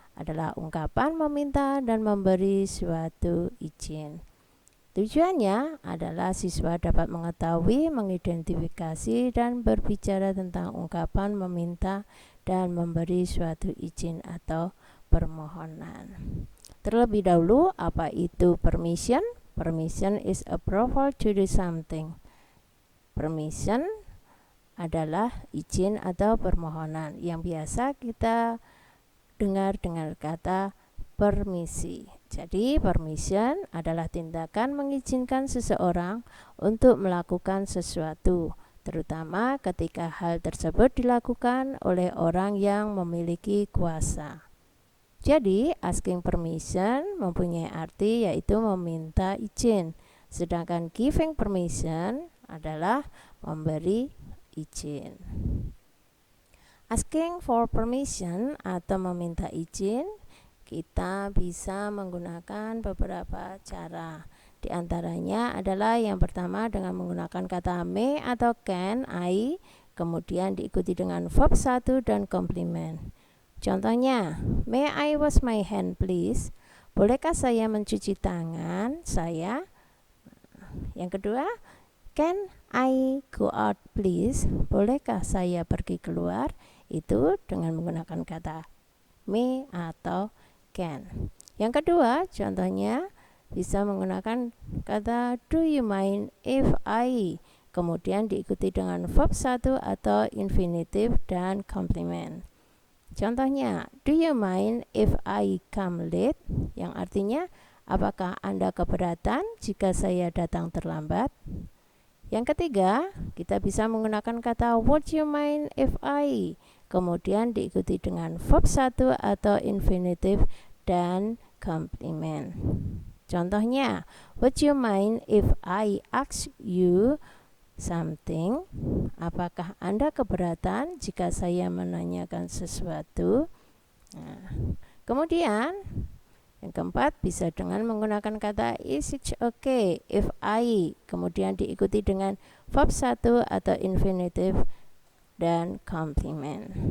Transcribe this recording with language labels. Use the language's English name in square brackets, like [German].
[Indonesian] Adalah ungkapan meminta dan memberi suatu izin. Tujuannya adalah siswa dapat mengetahui, mengidentifikasi, dan berbicara tentang ungkapan meminta dan memberi suatu izin atau permohonan. Terlebih dahulu, apa itu permission? [English] Permission is approval to do something. [Indonesian] Permission adalah izin atau permohonan yang biasa kita dengar dengan kata permisi. Jadi, permission adalah tindakan mengizinkan seseorang untuk melakukan sesuatu, terutama ketika hal tersebut dilakukan oleh orang yang memiliki kuasa. Jadi, asking permission mempunyai arti yaitu meminta izin, sedangkan giving permission adalah memberi izin. [English] Asking for permission [Indonesian] atau meminta izin kita bisa menggunakan beberapa cara. Di antaranya adalah yang pertama dengan menggunakan kata may atau can, I, kemudian diikuti dengan verb 1 dan komplement. Contohnya, [English] may I wash my hand please? [Indonesian] Bolehkah saya mencuci tangan saya? Yang kedua, [English] can I go out please? [Indonesian] Bolehkah saya pergi keluar? Itu dengan menggunakan kata may atau can. Yang kedua, contohnya bisa menggunakan kata [English] do you mind if I, [Indonesian] kemudian diikuti dengan verb 1 atau infinitive dan komplement. Contohnya, [English] do you mind if I come late? [Indonesian] Yang artinya, apakah Anda keberatan jika saya datang terlambat? Yang ketiga, kita bisa menggunakan kata [English] would you mind if I, [Indonesian] kemudian diikuti dengan verb 1 atau infinitive dan komplement. Contohnya, [English] would you mind if I ask you something? [Indonesian] Apakah Anda keberatan jika saya menanyakan sesuatu? Nah, kemudian yang keempat bisa dengan menggunakan kata [English] is it okay if I, [Indonesian] kemudian diikuti dengan verb 1 atau infinitive dan komplement.